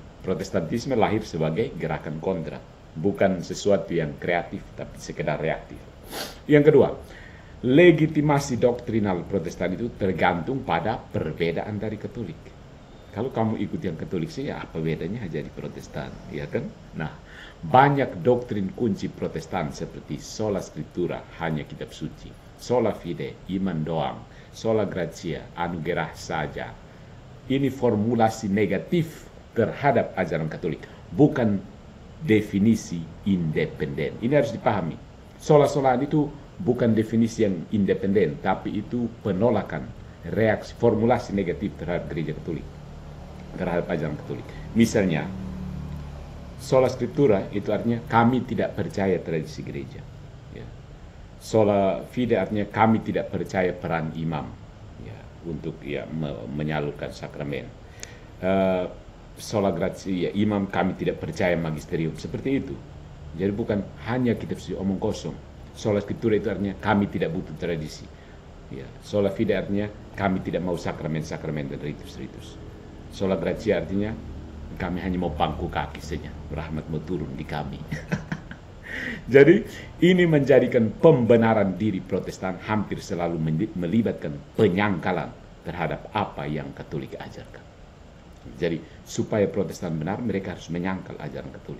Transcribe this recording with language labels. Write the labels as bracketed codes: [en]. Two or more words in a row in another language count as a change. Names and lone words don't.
[id] Protestantisme lahir sebagai gerakan kontra. Bukan sesuatu yang kreatif, tapi sekedar reaktif. Yang kedua, legitimasi doktrinal Protestan itu tergantung pada perbedaan dari Katolik. Kalau kamu ikut yang Katolik sih, ya apa bedanya jadi Protestan, ya kan? Nah, banyak doktrin kunci Protestan seperti [la] sola scriptura, [id] hanya kitab suci, [la] sola fide, [id] iman doang, [la] sola gratia, [id] anugerah saja. Ini formulasi negatif terhadap ajaran Katolik, bukan definisi independen. Ini harus dipahami. Sola-solaan itu bukan definisi yang independen, tapi itu penolakan, reaksi, formulasi negatif terhadap gereja Katolik, terhadap ajaran Katolik. Misalnya, [la] sola scriptura [id] itu artinya kami tidak percaya tradisi gereja. Ya. [la] Sola fide [id] artinya kami tidak percaya peran imam, ya, untuk menyalurkan sakramen. [la] Sola gratia, [id] imam kami tidak percaya magisterium, seperti itu. Jadi bukan hanya kita omong kosong. [la] Sola scriptura [id] itu artinya kami tidak butuh tradisi. Ya. [la] Sola fide [id] artinya kami tidak mau sakramen-sakramen dan ritus-ritus. [la] Sola gratia [id] artinya kami hanya mau pangku kaki saja, rahmat mau turun di kami. Jadi ini menjadikan pembenaran diri Protestan hampir selalu melibatkan penyangkalan terhadap apa yang Katolik ajarkan. Jadi supaya Protestan benar, mereka harus menyangkal ajaran Katolik.